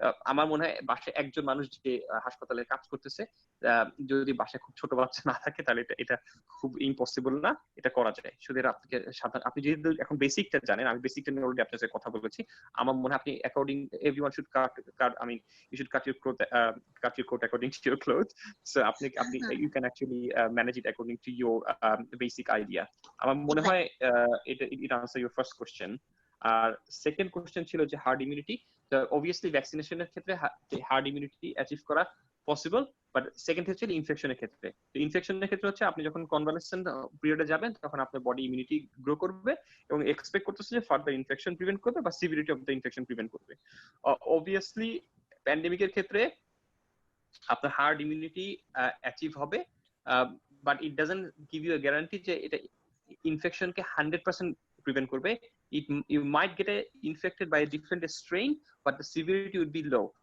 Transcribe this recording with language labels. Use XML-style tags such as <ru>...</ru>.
<bn>আমার মনে হয় বাসায় একজন মানুষ যে হাসপাতালে কাজ করতেছে, যদি বাসায় খুব ছোট বাচ্চা না থাকে, তাহলে এটা খুব ইম্পসিবল না, এটা করা যায়। শুধু আপনাকে আপনি যেহেতু এখন বেসিকটা জানেন, আমি বেসিকটা নিয়ে অলরেডি আপনার সাথে কথা বলেছি, আমার মনে হয় আপনি</bn> <en>According everyone should cut আমি you should cut your coat according to your cloth. So আপনি you can actually manage it according to your basic idea.</en> <bn>আমার মনে হয়</bn> <en>it answer your first question.</en> <bn>আর second question ছিল যে hard immunity. Obviously ভ্যাকসিনেশনের ক্ষেত্রে hard immunity achieve করা possible, but second হচ্ছে ইনফেকশনের ক্ষেত্রে। ইনফেকশনের ক্ষেত্রে হচ্ছে আপনি যখন কনভালেসেন্ট পিরিয়ডে যাবেন, তখন আপনার বডি ইমিউনিটি গ্রো করবে এবং এক্সপেক্ট করতেছে যে ফার্দার ইনফেকশন প্রিভেন্ট করবে বা সিভিরিটি অফ দ্য ইনফেকশন প্রিভেন্ট করবে। অবভিয়াসলি প্যান্ডেমিকের ক্ষেত্রে আপনার হার্ড ইমিউনিটি অ্যাচিভ হবে,</bn> <en>but it doesn't give you a guarantee</en> <bn>যে এটা ইনফেকশনকে 100% প্রিভেন্ট করবে।</bn> <en>You might get infected by a different strain, but the severity would be low.</en>